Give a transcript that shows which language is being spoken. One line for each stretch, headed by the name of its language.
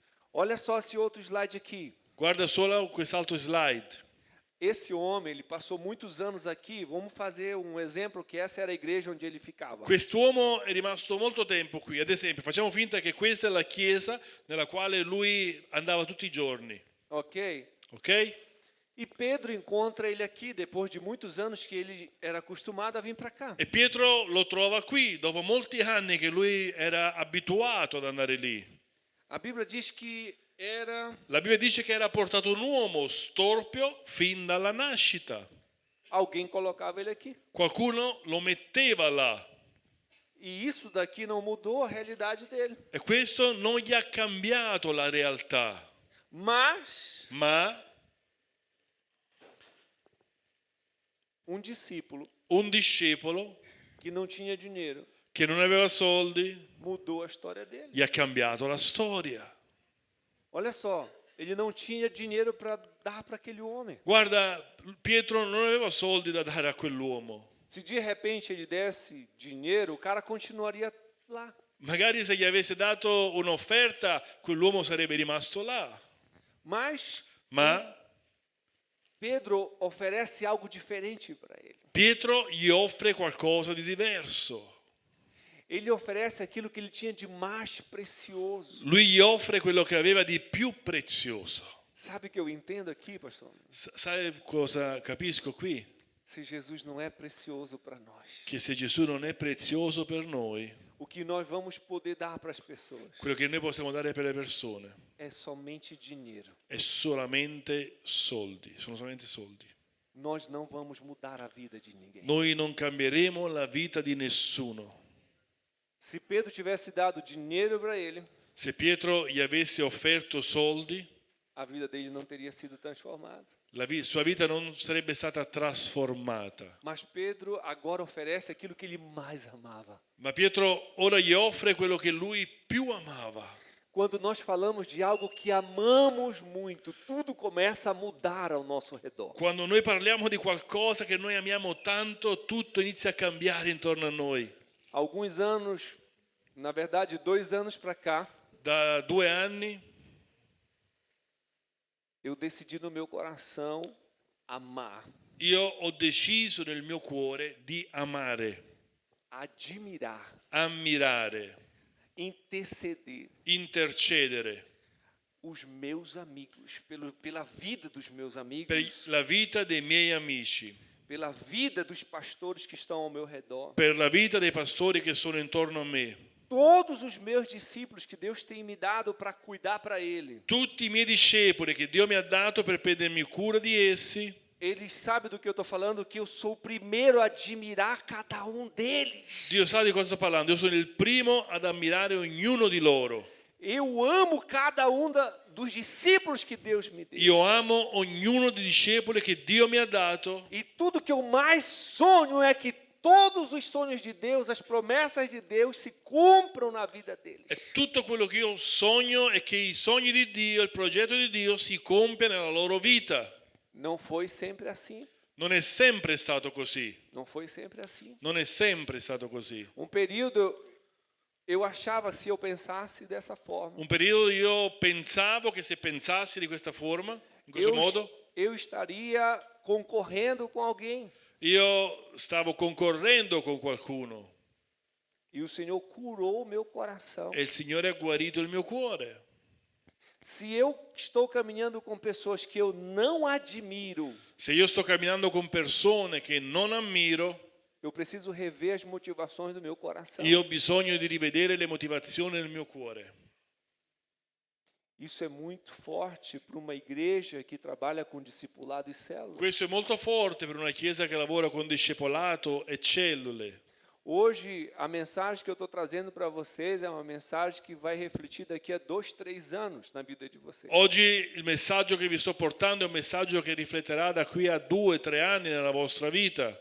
Portuguese: Olha só esse outro slide aqui.
Italian: Guarda solo quest'altro slide.
Portuguese: Esse homem, ele passou muitos anos aqui. Vamos fazer um exemplo que essa era a igreja onde ele ficava.
Italian: Quest'uomo è rimasto molto tempo qui. Ad esempio, facciamo finta che questa è la chiesa nella quale lui andava tutti i giorni. Ok? Ok?
Portuguese: E Pedro encontra ele aqui depois de muitos anos que ele era acostumado a vir para cá.
Italian: E Pietro lo trova qui dopo molti anni che lui era abituato ad andare lì.
Portuguese: A Bíblia diz que era
Italian: La Bibbia dice che era portato un uomo storpio fin dalla nascita.
Portuguese: alguém colocava ele aqui.
Italian: Qualcuno lo metteva là.
Portuguese: E isso daqui não mudou a realidade dele.
Italian: E questo non gli ha cambiato la realtà.
Portuguese: Mas
Italian: Ma
Portuguese: um discípulo
Italian: un discepolo
Portuguese: que não tinha dinheiro
Italian: che non aveva soldi
Portuguese: mudou a história dele.
Italian: gli ha cambiato la storia.
Portuguese: Olha só, ele não tinha dinheiro para dar para aquele homem.
Italian: Guarda, Pietro non aveva soldi da dare a quell'uomo.
Portuguese: Se de repente ele desse dinheiro, o cara continuaria lá.
Italian: Magari se gli avesse dato un'offerta, quell'uomo sarebbe rimasto là. Ma
Portuguese: Pedro oferece algo diferente para ele.
Italian: Pietro gli offre qualcosa di diverso.
Portuguese: Ele oferece aquilo que ele tinha de mais precioso.
Italian: Lui gli offre quello che aveva di più prezioso.
Portuguese: Sabe o que eu entendo aqui, pastor?
Italian: Sai cosa capisco qui?
Portuguese: Se Jesus não é precioso para nós,
Italian: Che se Gesù non è prezioso per noi,
Portuguese: o que nós vamos poder dar para as pessoas
Italian: quello che noi possiamo dare per le persone
Portuguese: é somente dinheiro.
Italian: è solamente soldi, sono solamente soldi.
Portuguese: Nós não vamos mudar a vida de ninguém.
Italian: Noi non cambieremo la vita di nessuno.
Portuguese: Se Pedro tivesse dado dinheiro para ele,
Italian: Se Pietro gli avesse offerto soldi,
Portuguese: a vida dele não teria sido transformada.
Italian: sua vita non sarebbe stata trasformata.
Portuguese: Mas Pedro agora oferece aquilo que ele mais amava.
Italian: Ma Pietro ora gli offre quello che lui più amava.
Portuguese: Quando nós falamos de algo que amamos muito, tudo começa a mudar ao nosso redor.
Italian: Quando noi parliamo di qualcosa che noi amiamo tanto, tutto inizia a cambiare intorno a noi.
Portuguese: Alguns anos, na verdade 2 anos para cá,
Italian: Da 2 anni
Portuguese: eu decidi no meu coração amar,
Italian: io ho deciso nel mio cuore di amare,
Portuguese: admirar,
Italian: ammirare,
Portuguese: interceder
Italian: intercedere
Portuguese: os meus amigos, pela vida dos meus
Italian: per
Portuguese: amigos,
Italian: la vita dei miei amici,
Portuguese: pela vida dos pastores que estão ao meu redor,
Italian: per la vita dei pastori che sono intorno a me,
Portuguese: todos os meus discípulos que Deus tem me dado para cuidar para Ele.
Italian: tutti i miei discepoli che Dio mi ha dato per prendermi cura di essi.
Portuguese: Eles sabem do que eu estou falando, que eu sou o primeiro a admirar cada um deles.
Italian: Dio sa di cosa sto parlando, io sono il primo ad ammirare ognuno di loro.
Portuguese: Eu amo cada um dos discípulos que Deus me deu.
Italian: Io amo ognuno dei discepoli che Dio mi ha dato.
Portuguese: E tudo que eu mais sonho é que todos os sonhos de Deus, as promessas de Deus se cumpram na vida deles.
Italian: E tutto quello che io sogno è che i sogni di Dio, il progetto di Dio si compia nella loro vita.
Portuguese: Não foi sempre assim.
Italian: Non è sempre stato così.
Portuguese: Não foi sempre assim.
Italian: Non è sempre stato così.
Portuguese: Um período eu achava, se eu pensasse dessa forma,
Italian: Un periodo io pensavo che se pensassi di questa forma, in questo modo,
Portuguese: eu estaria concorrendo com alguém.
Italian: io stavo concorrendo con qualcuno
Portuguese: E o Senhor curou o meu coração.
Italian: e il Signore ha guarito il mio cuore.
Portuguese: Se eu estou caminhando com pessoas que eu não admiro,
Italian: Se io sto camminando con persone che non ammiro,
Portuguese: eu preciso rever as motivações do meu coração.
Italian: io ho bisogno di rivedere le motivazioni del mio cuore.
Portuguese: Isso é muito forte para uma igreja que trabalha com discipulado e células.
Italian: Questo è molto forte per una chiesa che lavora con discepolato e cellule.
Portuguese: Hoje, a mensagem que eu estou trazendo para vocês é uma mensagem que vai refletir daqui a 2, 3 anos na vida de vocês.
Italian: Oggi il messaggio che vi sto portando è un messaggio che rifletterà da qui a 2-3 anni nella vostra vita,